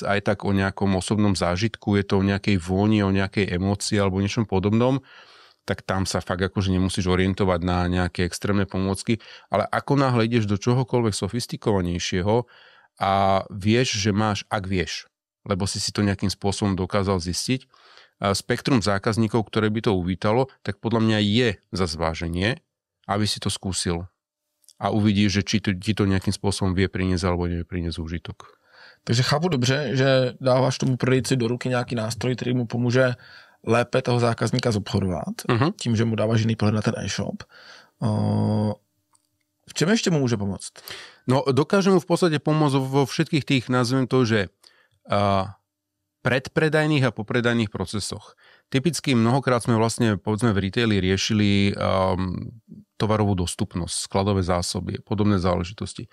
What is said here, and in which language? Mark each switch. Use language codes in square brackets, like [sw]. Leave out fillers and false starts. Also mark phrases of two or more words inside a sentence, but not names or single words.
[sk] aj tak o nejakom osobnom zážitku, je to o nejakej vôni, o nejakej emócii alebo niečom podobnom, tak tam sa fakt akože nemusíš orientovať na nejaké extrémne pomôcky, ale ako náhle ideš do čohokoľvek sofistikovanejšieho a vieš, že máš, ak vieš, lebo si to nejakým spôsobom dokázal zistiť, spektrum zákazníkov, ktoré by to uvítalo, tak podľa mňa je za zváženie, aby si to skúsil a uvidíš, že či ti to nejakým spôsobom vie priniesť alebo nevie priniesť užitok. [cs] Takže chápu dobře, že dáváš tomu prodejci do ruky nějaký nástroj, který mu pomůže lépe toho zákazníka zobchodovat, tím, že mu dáváš jiný pohled na ten e-shop. V čem ještě mu může pomoct? [sk] No, dokáže mu v podstate pomôcť vo všetkých tých, nazvem to, že predpredajných a popredajných procesoch. Typicky mnohokrát sme vlastne, povedzme, v retaili riešili tovarovú dostupnosť, skladové zásoby, podobné záležitosti.